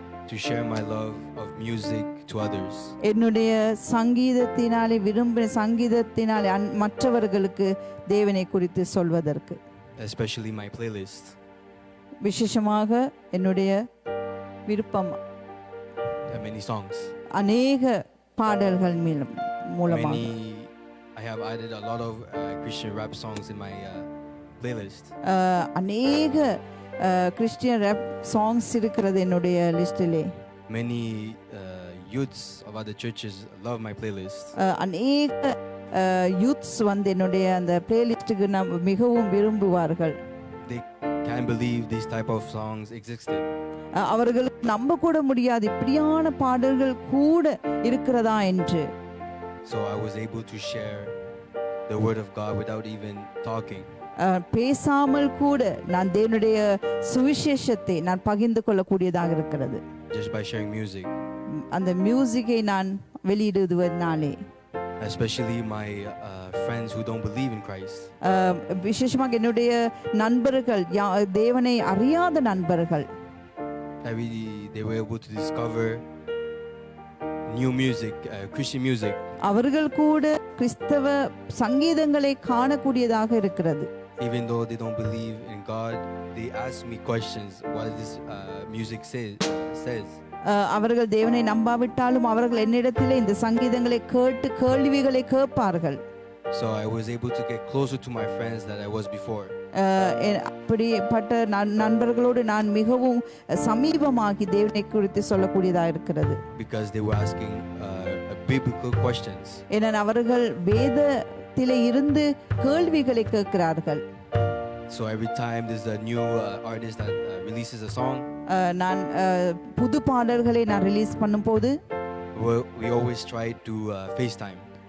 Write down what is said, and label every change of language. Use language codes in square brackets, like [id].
[en] To share my love of music to others. [ta] என்னுடைய சங்கீதத்தினாலே விரும்பின சங்கீதத்தினாலே மற்றவர்களுக்கு தேவனை குறித்து சொல்வதற்கு. [en] Especially my playlist. [ta] விசேஷமாக என்னுடைய விருப்பம் [en] many songs. [ta] அநேக பாடல்கள் மூலமாக [en] I have added a lot of Christian rap songs in my playlist. [ta] அநேக [en] Christian rap songs [ta] இருக்கிறது என்னுடைய லிஸ்டிலே. [en] Many youths of other churches love my playlist. [ta] அநேக யூத்ஸ் வந்து என்னுடைய அந்த பிளேலிஸ்ட்டுக்கு மிகவும் விரும்புவார்கள். [en] They can't believe these type of songs existed. [ta] அவர்களுக்கு நம்ப கூட முடியாது இப்படியான பாடல்கள் கூட இருக்கிறதா என்று. [en] So I was able to share the word of God without even talking. [ta] பேசாமல் கூட நான் தேவனுடைய சுவிசேஷத்தை நான் பகிர்ந்து கொள்ளக்கூடியதாக இருக்கிறது. [en] Just by sharing music. [ta] அந்த மியூசிக்கை நான் வெளியிடுவதனாலே. [en] Especially my friends who don't believe in Christ. [ta] விசேஷமாக என்னுடைய நண்பர்கள் தேவனை அறியாத நண்பர்கள். [en] They were able to discover new music, Christian music. [ta] அவர்கள் கூட கிறிஸ்தவ சங்கீதங்களை காணக்கூடியதாக இருக்கிறது. [en] Even though they don't believe in God, they ask me questions. What this music says. [ta] அவர்கள் தேவனை நம்பாவிட்டாலும் அவர்கள் என்னிடத்திலே இந்த சங்கீதங்களை கேட்டு கேள்விகளை கேட்பார்கள். [en] So I was able to get closer to my friends than I was before. [ta] அப்படிப்பட்ட நண்பர்களோடு நான் மிகவும் சமீபமாகி தேவனை குறித்து சொல்லக்கூடியதாக இருக்கிறது. [en] Because they were asking biblical questions. [ta] ஏன்னா அவர்கள் வேதத்திலே இருந்து கேள்விகளை கேட்கிறார்கள். [en] So every time there's a new artist that releases a song, [ta] நான் புது பாடல்களை நான் ரிலீஸ் பண்ணும்போது [en] we always try to FaceTime.